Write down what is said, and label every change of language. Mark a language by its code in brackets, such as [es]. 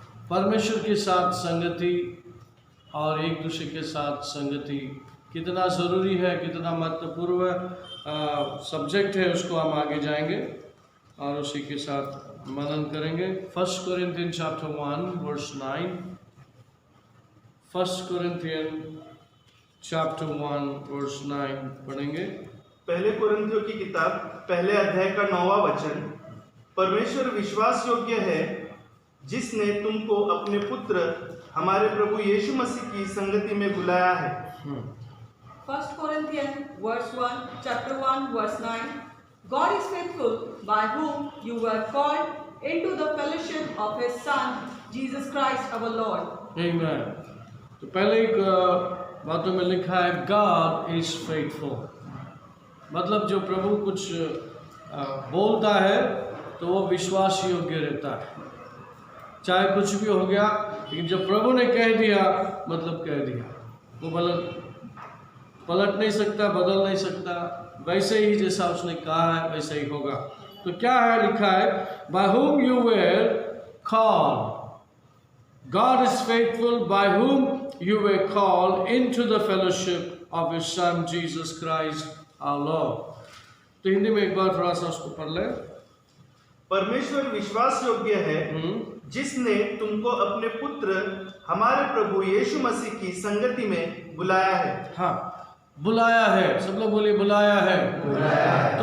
[hi] परमेश्वर के साथ संगति और एक दूसरे के साथ संगति कितना ज़रूरी है, कितना महत्वपूर्ण सब्जेक्ट है, उसको हम आगे जाएंगे और उसी के साथ मनन करेंगे। [en] 1 Corinthians chapter 1 verse 9। 1 Corinthians chapter 1 verse 9 [hi] पढ़ेंगे। पहले कुरिन्थियों की किताब पहले अध्याय का 9वां वचन। परमेश्वर विश्वास योग्य है, जिसने तुमको अपने पुत्र हमारे प्रभु यीशु मसीह की संगति में बुलाया है। [en] 1 Corinthians chapter 1 verse 9। God is faithful, by whom you were called into the fellowship of His Son, Jesus Christ our Lord. Amen। [hi] तो पहले एक बातों में लिखा है [en] God is faithful, [hi] मतलब जो प्रभु कुछ बोलता है तो वो विश्वास योग्य रहता है। चाहे कुछ भी हो गया, लेकिन जब प्रभु ने कह दिया मतलब कह दिया, वो पलट नहीं सकता, बदल नहीं सकता। वैसे ही जैसा उसने कहा है वैसे ही होगा। तो क्या है, लिखा है [en] by whom you were called, God is faithful, by whom you were called into the fellowship of His Son Jesus Christ our Lord। [hi] तो हिंदी में एक बार थोड़ा सा उसको पढ़ ले। परमेश्वर विश्वास योग्य है, जिसने तुमको अपने पुत्र हमारे प्रभु यीशु मसीह की संगति में बुलाया है। हाँ, बुलाया है। सब लोग बोलिए बुलाया है। बुलाया है।